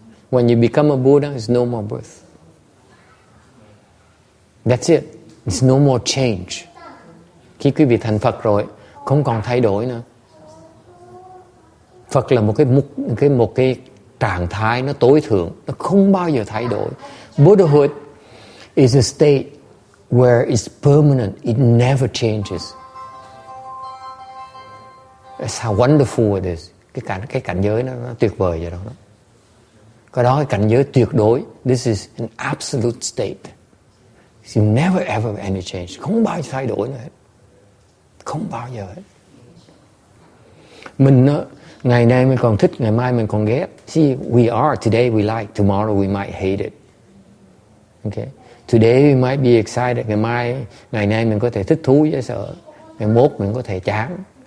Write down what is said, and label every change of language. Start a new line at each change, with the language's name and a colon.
English: When you become a Buddha, there's no more birth. That's it. There's no more change.
Vietnamese: Khi quý vị thành Phật rồi, không còn thay đổi nữa. Phật là một cái trạng thái nó tối thượng, nó không bao giờ thay đổi.
English: Buddhahood is a state where it's permanent, it never changes. That's how wonderful it is.
Vietnamese: Cái cảnh giới nó tuyệt vời vậy đó. Cái đó cái cảnh giới tuyệt đối.
English: This is an absolute state. You never ever any change.
Vietnamese: Không bao giờ thay đổi nữa hết. Không bao giờ hết. Mình ngày nay mình còn thích, ngày mai mình còn ghét.
English: See, we are, today we like, tomorrow we might hate it. Okay. Today we might be excited.
Vietnamese: Ngày nay mình có thể thích thú với sợ. Ngày mốt mình có thể chán.